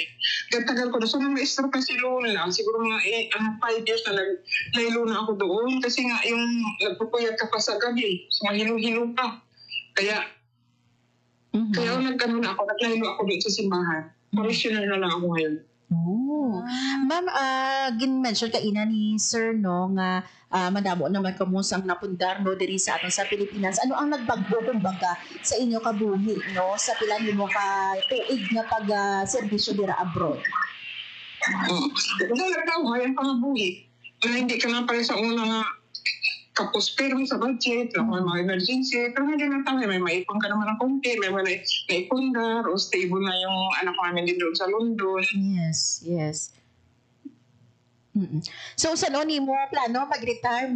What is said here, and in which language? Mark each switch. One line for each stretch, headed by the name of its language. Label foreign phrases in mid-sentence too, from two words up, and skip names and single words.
Filipino: Tagal ko na, so nang ma-stroke na si Luna, siguro mga 5 years na laylo na ako doon. Kasi nga yung nagpupuyat ka pa sa gabi, so mahilo-hilo pa. Kaya naglaylo ako doon sa simbahan. Parishioner na lang ako ngayon. Oh.
Hiligaynon: Ma'am, gin-mention ka ina ni Sir no nga madamo naman kamusang napundar no diri sa aton sa Pilipinas. Ano ang nagbago kumbaga sa inyo kabuhi no sa pila nimo ka tuig nga pag serbisyo dira abroad? Nagbago ang pangabuhi.
Filipino: Hindi ka na pala sa una nga kapos pero sa budget, may mga emergency, pero hindi na tayo, may maipon ka naman ng konti, may naipundar, o stable na yung anak namin din doon sa London.
English: Yes.
Hiligaynon: So, saan ni mo plano mag-retire, ma'am?